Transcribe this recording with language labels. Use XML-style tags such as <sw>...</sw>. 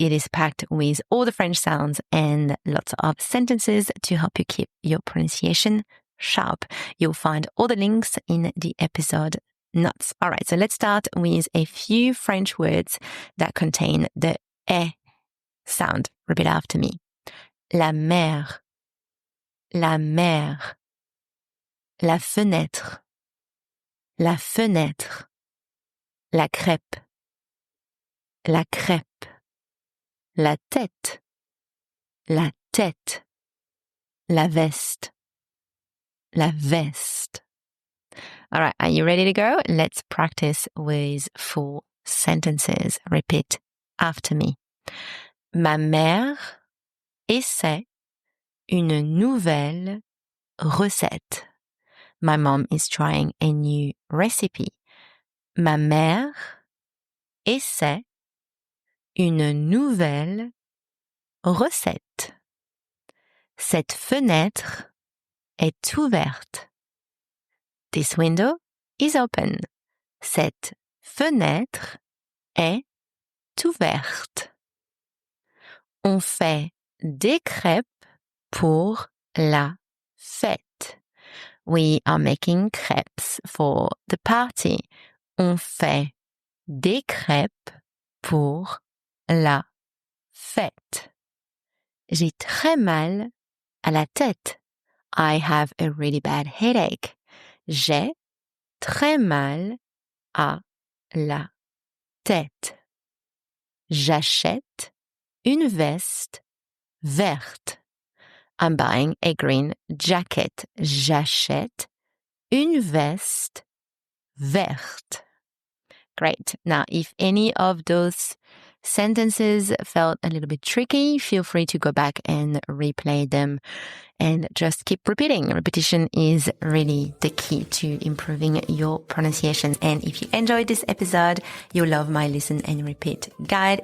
<en>It is packed with all the French sounds and lots of sentences to help you keep your pronunciation sharp. You'll find all the links in the episode notes. All right, so let's start with a few French words that contain the eh sound. Repeat after me.</en> <fr>La mer, la mer, la fenêtre, la fenêtre, la crêpe, la crêpe, la tête, la tête, la veste, la veste.</fr> <en>All right, are you ready to go? Let's practice with full sentences. Repeat after me.</en> <fr>Ma mère essaie une nouvelle recette.</fr> <en>My mom is trying a new recipe.</en> <fr>Ma mère essaie une nouvelle recette. Cette fenêtre est ouverte.</fr> <en>This window is open.</en> <fr>Cette fenêtre est ouverte. On fait des crêpes pour la fête.</fr> <en>We are making crêpes for the party.</en> <fr>On fait des crêpes pour la fête. J'ai très mal à la tête.</fr> <en>I have a really bad headache.</en> <fr>J'ai très mal à la tête. J'achète une veste verte.</fr> <en>I'm buying a green jacket.</en> <fr>J'achète une veste verte.</fr> <en>Great. Now, if any of those sentences felt a little bit tricky, feel free to go back and replay them and just keep repeating. Repetition is really the key to improving your pronunciation. And if you enjoyed this episode, you'll love my listen and repeat guide.</en>